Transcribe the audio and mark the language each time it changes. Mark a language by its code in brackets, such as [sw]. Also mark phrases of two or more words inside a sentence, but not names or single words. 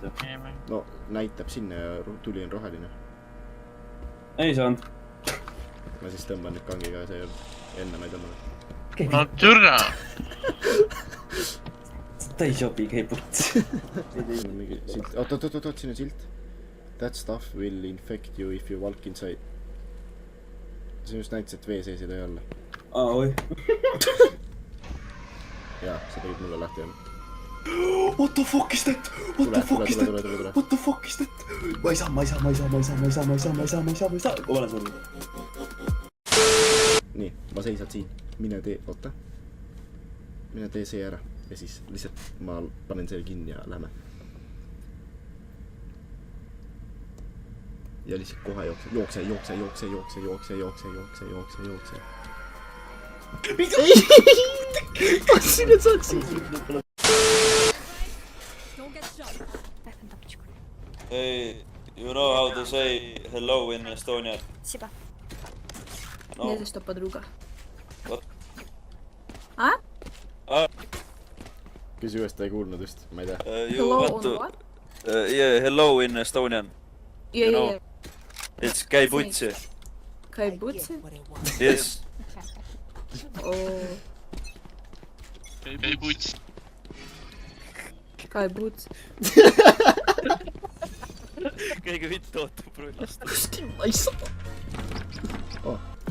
[et] No, näitab sinna ja tuli on roheline. Ei saanud. Ma siis tõmban nüüd kangiga, see enne ma ei tõmbanud. No türa! Ta ei sobi, käi putsi. Oot, siin on silt. [en] That stuff will infect you if you walk inside. [et] See just näitas, et vee sees ei tohi olla. Oi. Jaa, see tegid mulle lahti jah. [en] What the fuck is that? What the fuck is that? What the fuck is that? [et] Ma ei saa. Ma olen surnud. Nii, ma seisad siin. Mine tee, oota. Mine tee see ära. Ja siis lihtsalt ma panen selle kinni ja lähme. Ja lihtsalt kohe jookse. Mida? Otsin, et saad siin. [en] Hey, you know how to say hello in Estonian? Siba. No. [pl] Nie jest to podruga. [en] What? A? [et] Küsi uuesti, ei kuulnud just, ma ei tea. [en] Hello on what? Yeah, hello in Estonian. Yeah. It's [et] käi putsi. Käi putsi? [en] Yes. Oh. [et] Käi putsi. Käi putsi. Kõige vittu ootab rullast. Kuskil ma ei saa. Oh.